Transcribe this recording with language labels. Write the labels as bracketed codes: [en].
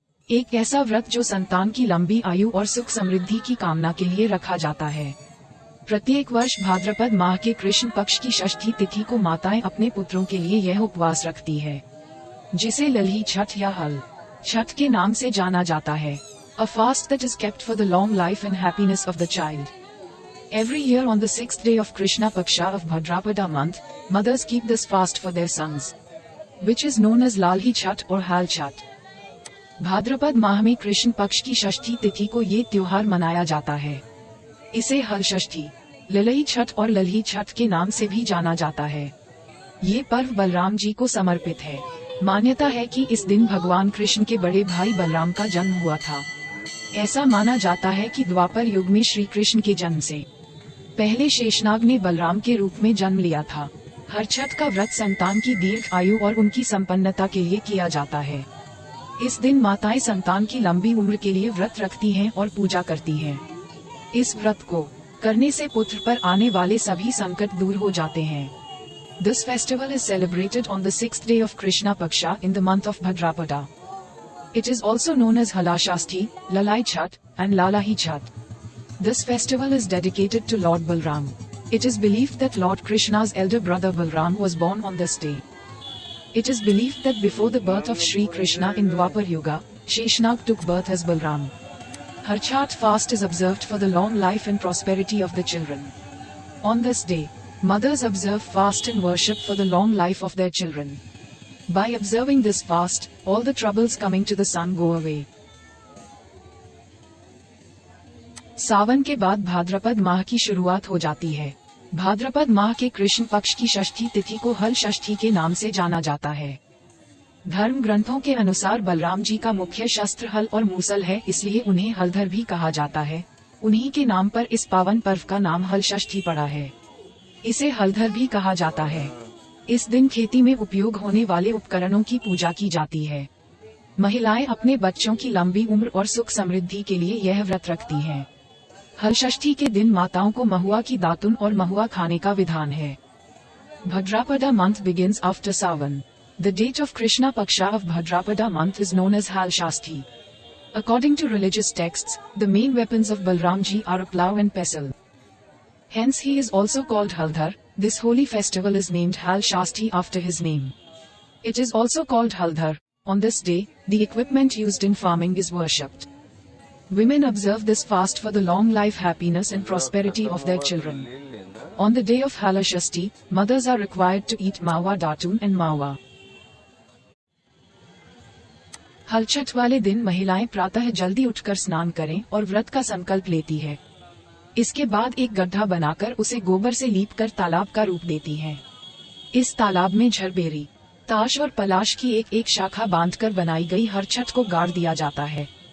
[hi] एक ऐसा व्रत जो संतान की लंबी आयु और सुख समृद्धि की कामना के लिए रखा जाता है। प्रत्येक वर्ष भाद्रपद माह के कृष्ण पक्ष की षष्ठी तिथि को माताएं अपने पुत्रों के लिए यह उपवास रखती है, जिसे लल्ही छठ या हल छठ के नाम से जाना जाता है। [en] A fast that is kept for the long life and happiness of the child. Every year on the 6th day of Krishna Paksha of Bhadrapada month, mothers keep this fast for their sons, which is known as Lalhi Chhat or Hal Chhat. [hi] भाद्रपद माह में कृष्ण पक्ष की षष्ठी तिथि को ये त्योहार मनाया जाता है। इसे हल षष्ठी, ललई छठ और लल्ही छठ के नाम से भी जाना जाता है। ये पर्व बलराम जी को समर्पित है। मान्यता है कि इस दिन भगवान कृष्ण के बड़े भाई बलराम का जन्म हुआ था। ऐसा माना जाता है कि द्वापर युग में श्री कृष्ण के जन्म से पहले शेषनाग ने बलराम के रूप में जन्म लिया था। हर छठ का व्रत संतान की दीर्घ आयु और उनकी संपन्नता के लिए किया जाता है। इस दिन माताएं संतान की लंबी उम्र के लिए व्रत रखती हैं और पूजा करती हैं। इस व्रत को करने से पुत्र पर आने वाले सभी संकट दूर हो जाते हैं। [en] This festival is celebrated on the 6th day of Krishna Paksha in the month of Bhadrapada. It is also known as Halashashti, Lalai Chhat, and Lalahi Chhat. This festival is dedicated to Lord Balram. It is believed that Lord Krishna's elder brother Balram was born on this day. It is believed that before the birth of Sri Krishna in Dwapar Yuga, Sheshnag took birth as Balram. Harchat fast is observed for the long life and prosperity of the children. On this day, mothers observe fast and worship for the long life of their children. By observing this fast, all the troubles coming to the son go away. [hi] सावन के बाद भाद्रपद माह की शुरुआत हो जाती है। भाद्रपद माह के कृष्ण पक्ष की षष्ठी तिथि को हल षष्ठी के नाम से जाना जाता है। धर्म ग्रंथों के अनुसार बलराम जी का मुख्य शस्त्र हल और मूसल है, इसलिए उन्हें हलधर भी कहा जाता है। उन्हीं के नाम पर इस पावन पर्व का नाम हल षष्ठी पड़ा है। इसे हलधर भी कहा जाता है। इस दिन खेती में उपयोग होने वाले उपकरणों की पूजा की जाती है। महिलाएं अपने बच्चों की लंबी उम्र और सुख समृद्धि के लिए यह व्रत रखती हैं। हल षष्ठी के दिन माताओं को महुआ की दातुन और महुआ खाने का विधान है। [en] Bhadrapada month begins after Sawan. The date of Krishna Paksha of Bhadrapada month is known as Hal Shashti. According to religious texts, the main weapons of Balramji are a plough and pestle. Hence he is also called Haldhar. This holy festival is named Hal Shashti after his name. It is also called Haldhar. On this day, the equipment used in farming is worshipped. Women observe this fast for the long life, happiness and prosperity of their children. On the day of Halashashti, mothers are required to eat mawa datun and mawa. [hi] Halchhath वाले दिन महिलाएं प्रातः जल्दी उठकर स्नान करें और व्रत का संकल्प लेती है। इसके बाद एक गड्ढा बनाकर उसे गोबर से लीपकर तालाब का रूप देती हैं। इस तालाब में झरबेरी, ताश और पलाश की एक एक शाखा बांधकर बनाई गई हर छठ को गाड़ दिया जाता है।